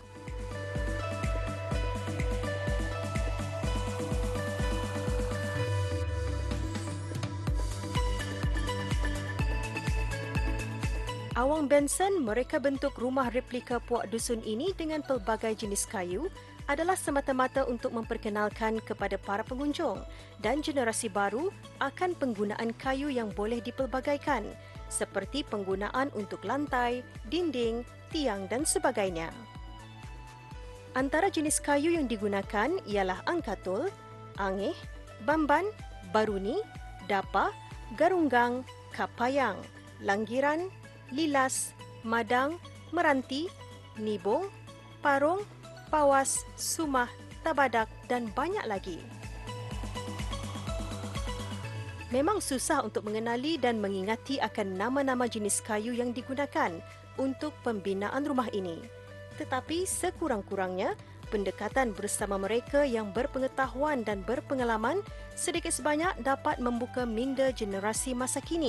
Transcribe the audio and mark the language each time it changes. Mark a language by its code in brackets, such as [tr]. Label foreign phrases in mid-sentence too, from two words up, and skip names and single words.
[ms] Awang Benson mereka bentuk rumah replika puak dusun ini dengan pelbagai jenis kayu adalah semata-mata untuk memperkenalkan kepada para pengunjung dan generasi baru akan penggunaan kayu yang boleh dipelbagaikan seperti penggunaan untuk lantai, dinding, tiang dan sebagainya. Antara jenis kayu yang digunakan ialah angkatul, angeh, bamban, baruni, dapa, garunggang, kapayang, langgiran, lilas, madang, meranti, nibung, parung, pawas, sumah, tabadak dan banyak lagi. Memang susah untuk mengenali dan mengingati akan nama-nama jenis kayu yang digunakan untuk pembinaan rumah ini. Tetapi sekurang-kurangnya, pendekatan bersama mereka yang berpengetahuan dan berpengalaman sedikit sebanyak dapat membuka minda generasi masa kini.